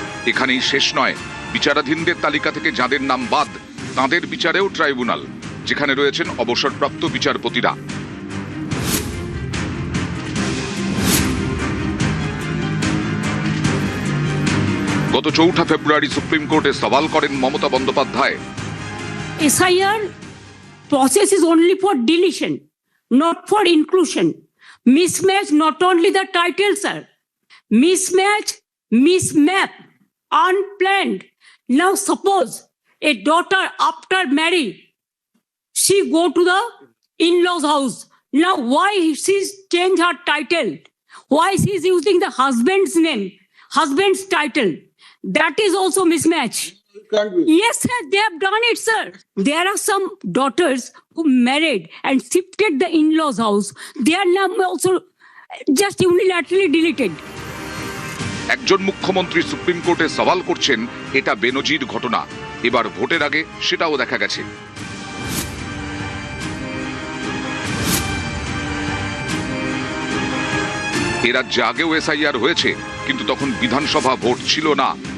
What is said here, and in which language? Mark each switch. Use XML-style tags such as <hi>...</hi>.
<bn>এখানেই শেষ নয়, বিচারাধীনদের তালিকা থেকে যাদের নাম বাদ তাদের বিচারেও ট্রাইব্যুনাল, যেখানে রয়েছেন অবসরপ্রাপ্ত বিচারপতিরা। গত 4 ফেব্রুয়ারি সুপ্রিম কোর্টে সওয়াল করেন Mamata Bandyopadhyay.</bn> <en>SIR process is only for deletion, not for inclusion. Mismatch not only the title, sir. Mismatch, mismap, unplanned. Now suppose a daughter after marry, she go to the in-laws house. Now why she's change her title? Why she's using the husband's name, husband's title? That is also mismatch. Yes, sir, they have done it, sir. There are some daughters who married and shifted the in-laws house. Their name also just unilaterally deleted.</en> <bn>একজন মুখ্যমন্ত্রী supreme কোর্টে সওয়াল করছেন, এটা বেনজির ঘটনা। এবার ভোটের আগে সেটাও দেখা গেছে। এ রাজ্যে আগেও এসআইআর হয়েছে, কিন্তু তখন বিধানসভা ভোট ছিল না।</bn>